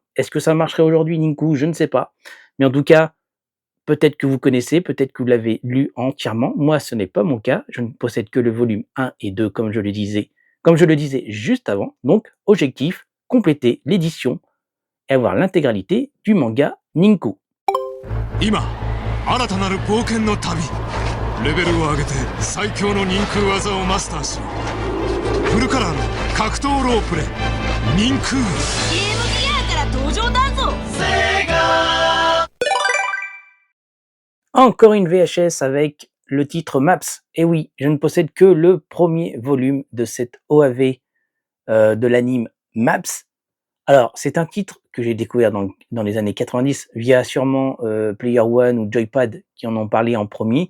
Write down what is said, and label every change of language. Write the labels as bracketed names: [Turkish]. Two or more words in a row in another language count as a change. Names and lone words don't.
[French] Est-ce que ça marcherait aujourd'hui, Ninku? Je ne sais pas. Mais en tout cas, peut-être que vous connaissez, peut-être que vous l'avez lu entièrement. Moi, ce n'est pas mon cas. Je ne possède que le volume 1 et 2, comme je le disais juste avant. Donc, objectif, compléter l'édition et avoir l'intégralité du manga Ninku. [Japanese] 今、新たなる冒険の旅。レベルを上げて最強の忍空技をマスターしろ。フルカラーの格闘ロープレ忍空。ゲームギアから登場だぞ。セガ。 [French] Encore une VHS avec le titre Maps. Et oui, je ne possède que le premier volume de cette OAV de l'anime Maps. Alors, c'est un titre que j'ai découvert dans les années 90 via sûrement Player One ou Joypad qui en ont parlé en premier.